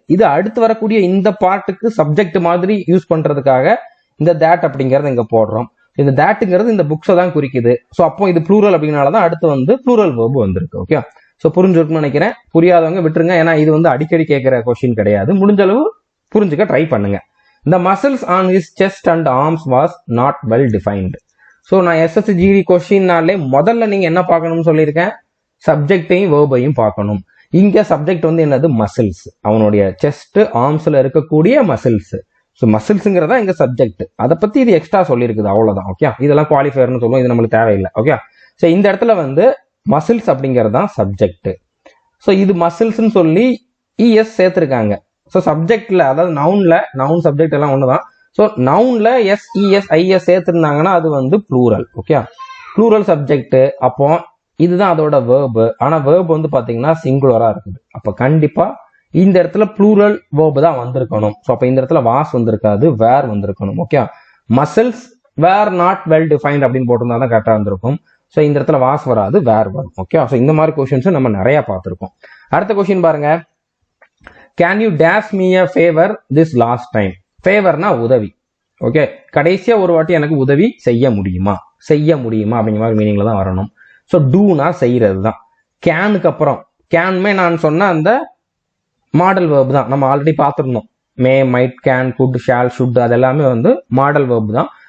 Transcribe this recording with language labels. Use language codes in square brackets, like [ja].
[ta] இது அடுத்து வரக்கூடிய இந்த பார்ட்டுக்கு சப்ஜெக்ட் மாதிரி யூஸ் பண்றதுக்காக இந்த தேட் அப்படிங்கறத இங்க போடுறோம். இந்த தேட்டுங்கிறது இந்த புக்ஸை தான் குறிக்குது. ஸோ அப்போ இது ப்ளூரல் அப்படின்னாலதான் அடுத்து வந்து ப்ளூரல் வேர்பு வந்திருக்கு. ஓகே, ஸோ புரிஞ்சிருக்குன்னு நினைக்கிறேன். புரியாதவங்க விட்டுருங்க, ஏன்னா இது வந்து அடிக்கடி கேட்கிற கொஸ்டின் கிடையாது. முடிஞ்ச அளவு புரிஞ்சுக்க ட்ரை பண்ணுங்க. [en] The muscles on his chest and arms was not well defined. [ta] So நான் SSGD கொஸ்டின்னாலே முதல்ல நீங்க என்ன பார்க்கணும்னு சொல்லியிருக்கேன், சப்ஜெக்டையும் வேர்பையும் பார்க்கணும். இங்க சப்ஜெக்ட் வந்து என்னது, மசில்ஸ். அவனுடைய செஸ்ட் ஆர்ம்ஸ்ல இருக்கக்கூடிய மசில்ஸ். ஸோ மசில்ஸுங்கிறதா இங்க சப்ஜெக்ட். அதை பத்தி இது எக்ஸ்ட்ரா சொல்லியிருக்குது, அவ்வளவுதான். ஓகே, இதெல்லாம் குவாலிஃபயர்னு சொல்லுவோம், இது நம்மளுக்கு தேவையில்லை. ஓகே, ஸோ இந்த இடத்துல வந்து மசில்ஸ் அப்படிங்கிறது தான் சப்ஜெக்ட். ஸோ இது மசில்ஸ்ன்னு சொல்லி இஎஸ் சேர்த்திருக்காங்க. ஸோ சப்ஜெக்ட்ல, அதாவது நவுன்ல, நவுன் சப்ஜெக்ட் எல்லாம் ஒண்ணுதான். ஸோ நவுன்ல எஸ்இஎஸ் ஐஎஸ் சேர்த்திருந்தாங்கன்னா அது வந்து ப்ளூரல். Okay, plural subject. அப்போ இதுதான் அதோட வேர்பு. ஆனா வேர்பு வந்து பாத்தீங்கன்னா சிங்குலரா இருக்குது. அப்ப கண்டிப்பா இந்த இடத்துல ப்ளூரல் வேர்பு தான் வந்திருக்கணும். ஸோ அப்ப இந்த இடத்துல வாஸ் வந்திருக்காது, வேர் வந்திருக்கணும். Okay, [en] muscles were not well defined [ta] அப்படின்னு போட்டிருந்தா தான் கரெக்டா இருந்திருக்கும். ஸோ இந்த இடத்துல வாஸ் வராது, வேர் வரும். ஓகே, ஸோ இந்த மாதிரி கொஸ்டின்ஸ் நம்ம நிறைய பார்த்திருக்கோம். அடுத்த கொஸ்டின் பாருங்க. [en] Can you dash me a favor this last time? [ta] ஃபேவர்னா உதவி. ஓகே, கடைசியா ஒரு வாட்டி எனக்கு உதவி செய்ய முடியுமா, செய்ய முடியுமா அப்படிங்கிற மாதிரி மீனிங்ல தான் வரணும். ஸோ டூனா செய்யறது தான். கேனுக்கு அப்புறம் கேன்மே நான் சொன்ன அந்த மாடல் வேர்பு தான், நம்ம ஆல்ரெடி பார்த்துருந்தோம். மே, might, can, good, shawl, should அது எல்லாமே வந்து மாடல் வேர்பு தான்.